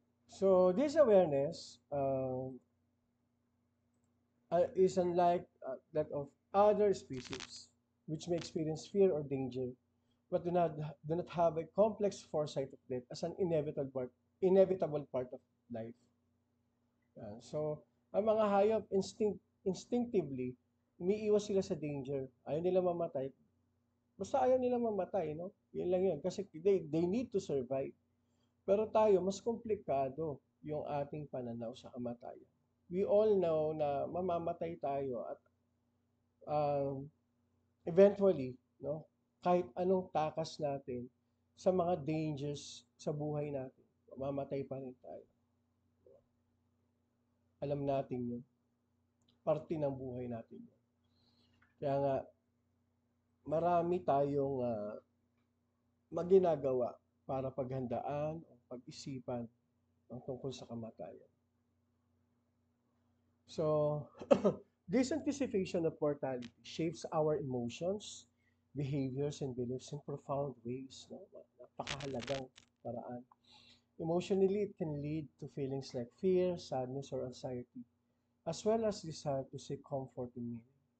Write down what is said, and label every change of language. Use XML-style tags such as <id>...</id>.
<en>So this awareness is unlike that of other species, which may experience fear or danger, but do not have a complex foresight of death as an inevitable part of life.</en> <tl>So, ang mga hayop, instinctively, umiiwas sila sa danger. Ayaw nila mamatay. Basta ayaw nila mamatay, no? Yun lang yun.</tl> <en>Kasi they need to survive.</en> <tl>Pero tayo, mas komplikado yung ating pananaw sa kamatayan. We all know na mamamatay tayo at um, eventually, no? Kahit anong takas natin sa mga dangers sa buhay natin, mamamatay pa rin tayo. Alam natin yun. Parte ng buhay natin yun. Kaya nga, marami tayong maginagawa para paghandaan o pag-isipan ang tungkol sa kamatayan.</tl> <en>So, this anticipation of mortality shapes our emotions, behaviors, and beliefs in profound ways. No?</en> <tl>Napakahalagang paraan.</tl> <en>Emotionally, it can lead to feelings like fear, sadness, or anxiety, as well as desire to seek comfort and meaning.</en>